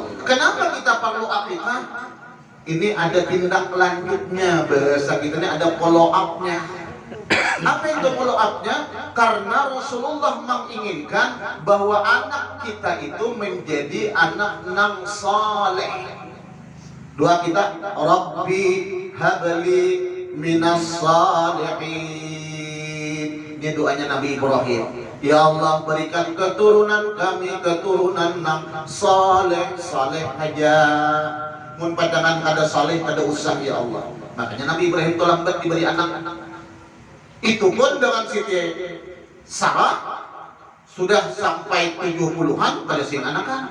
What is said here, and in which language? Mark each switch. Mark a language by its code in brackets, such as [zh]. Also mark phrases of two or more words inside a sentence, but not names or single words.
[id] Kenapa kita perlu akikah? Ini ada tindak lanjutnya, bahasa kita ini ada [en] follow up- [id] nya. Apa itu [en] follow up- [id] nya? Karena Rasulullah menginginkan bahwa anak kita itu menjadi anak yang saleh. Doa kita, [ar] رب هب لي من الصالحين. [id] Ini doanya Nabi Ibrahim. [ar] يا الله, [id] berikan keturunan kami keturunan yang saleh, saleh aja. [bjn] Mun padangan kada saleh kada usah [ar] يا الله. [id] Makanya Nabi Ibrahim itu lambat diberi anak. Itu pun dengan Siti Sarah sudah sampai 70-an pada sing anakan.